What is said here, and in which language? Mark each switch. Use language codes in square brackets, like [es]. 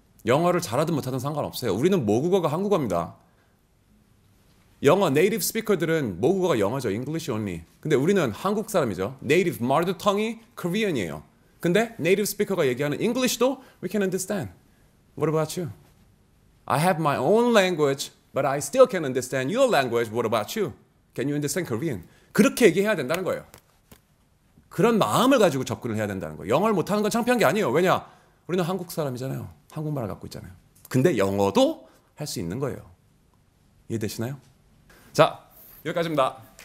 [ko] 영어를 잘하든 못하든 상관없어요. 우리는 모국어가 한국어입니다. 영어 네이티브 스피커들은 모국어가 영어죠. [en] English only. [ko] 근데 우리는 한국 사람이죠. 네이티브 mother tongue이 Korean이에요. 근데 네이티브 스피커가 얘기하는 English도 [en] we can understand. What about you? I have my own language, but I still can understand your language. What about you? Can you understand Korean? [ko] 그렇게 얘기해야 된다는 거예요. 그런 마음을 가지고 접근을 해야 된다는 거예요. 영어를 못하는 건 창피한 게 아니에요. 왜냐? 우리는 한국 사람이잖아요. 한국말을 갖고 있잖아요. 근데 영어도 할 수 있는 거예요. 이해되시나요? 자, 여기까지입니다.